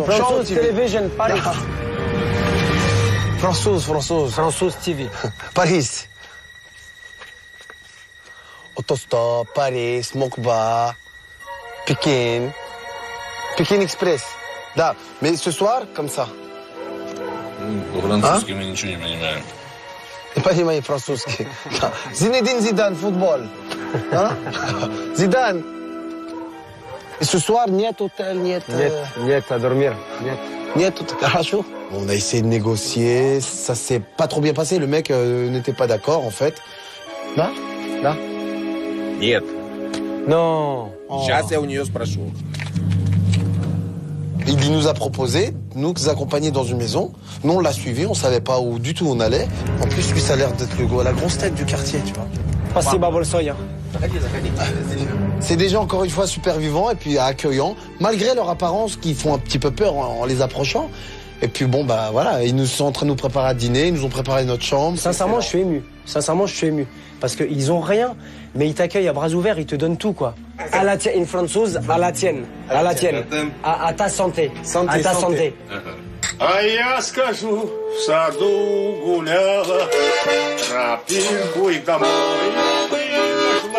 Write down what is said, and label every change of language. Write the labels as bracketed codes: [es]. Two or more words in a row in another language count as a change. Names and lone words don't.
[fr] François Television, Paris. François TV. Paris. Autostop, Paris, Mokba, Pékin. Pékin Express. Да, mais ce soir, comme ça. [ru] По-французски мы ничего не понимаем. Не понимаю французский. Зинедин Зидан, футбол. Зидан. [fr] Et ce soir, [ru] нет hôtel, нет... Нет, [fr] à dormir. [ru] Нет, хорошо. [fr] On a essayé de négocier, ça s'est pas trop bien passé. Le mec n'était pas d'accord, en fait. Là. [ru] Нет. [fr] Non. [ru] Сейчас я у нее спрошу. [fr] Il nous a proposé, nous accompagner dans une maison. Nous, on l'a suivi, on savait pas où du tout on allait. En plus, lui, ça a l'air d'être la grosse tête du quartier, tu vois. [ru] Спасибо большое. [fr] C'est des gens, encore une fois, super vivants et puis accueillants, malgré leur apparence qui font un petit peu peur en les approchant. Et puis bon, bah voilà, ils nous sont en train de nous préparer à dîner, ils nous ont préparé notre chambre. Sincèrement, je suis ému. Parce qu'ils ont rien, mais ils t'accueillent à bras ouverts, ils te donnent tout, quoi. À la tienne, une française, à la tienne. À ta santé. À ta santé. [ru] А я скажу, в саду гуляла, тропинку и домой нашла.